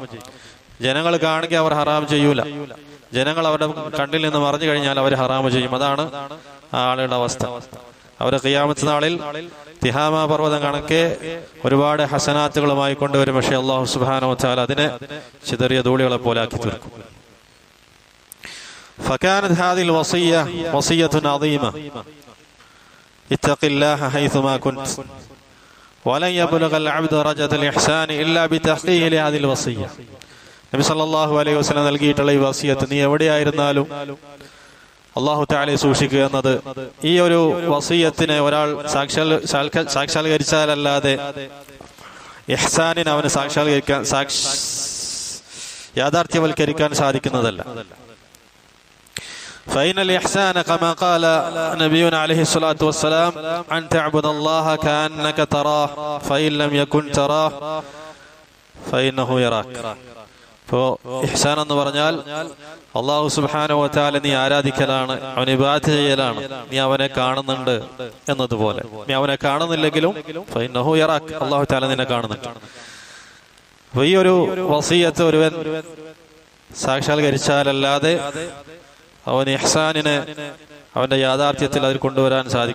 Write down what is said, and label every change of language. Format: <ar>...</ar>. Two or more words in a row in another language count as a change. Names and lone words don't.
<ml>ജനങ്ങൾ കാണുക അവർ ഹറാം ചെയ്യൂല, ജനങ്ങൾ അവരുടെ കണ്ണിൽ നിന്ന് മറഞ്ഞു കഴിഞ്ഞാൽ അവർ ഹറാം ചെയ്യും. അതാണ് ആ ആളുകളുടെ അവസ്ഥ. അവർ ഖിയാമത്ത് നാളിൽ തിഹാമ പർവ്വതം കണക്കെ ഒരുപാട് ഹസനാത്തുകളുമായി കൊണ്ടുവരും. പക്ഷേ</ml> <ar>الله سبحانه وتعالى</ar> <ml>അതിനെ ചിതറിയ ധൂളികളെ പോലെ ആക്കി തീർക്കും.</ml> <ar>فكانت هذه الوصية وصية عظيمة اتق الله حيثما كنت ولن يبلغ العبد درجة الإحسان إلا بتحقيق لهذه الوصية.</ar> <ml>നബി</ml> <ar>صلى الله عليه وسلم</ar> <ml>നൽകിയിട്ടുള്ള ഈ വസിയത്ത്, നീ എവിടെയായിരുന്നാലും അല്ലാഹു തആലയെ സൂക്ഷിക്കുക എന്നത്, ഈ ഒരു വസിയത്തിനെ ഒരാൾ സാക്ഷാത്കരിച്ചാലല്ലാതെ ഇഹ്സാനിനെ അവന് യാഥാർത്ഥ്യവൽക്കരിക്കാൻ സാധിക്കുന്നതല്ല.</ml> <ar>فإن الإحسان كما قال نبينا عليه الصلاة والسلام أن تعبد الله كأنك تراه فإن لم يكن تراه فإنه يراك.</ar> <ml>അപ്പോൾ ഇഹ്സാൻ എന്ന് പറഞ്ഞാൽ</ml> <ar>الله سبحانه وتعالى</ar> <ml>നീ ആരാധിക്കലാണ്, അവനെ ഇബാദത്ത് ചെയ്യലാണ്, നീ അവനെ കാണുന്നുണ്ട് എന്നതുപോലെ. നീ അവനെ കാണുന്നില്ലെങ്കിലും</ml> <ar>فإنه يراك, الله تعالى</ar> <ml>നിന്നെ കാണുന്നുണ്ട്. അപ്പോൾ ഈ ഒരു വസിയത്ത് ഒരുവൻ സാക്ഷാത്കരിച്ചാലല്ലാതെ അവൻ ഇഹ്സാനിനെ അവന്റെ യാഥാർത്ഥ്യത്തിൽ അതിൽ കൊണ്ടുവരാൻ സാധിക്കുന്നതല്ല.</ml>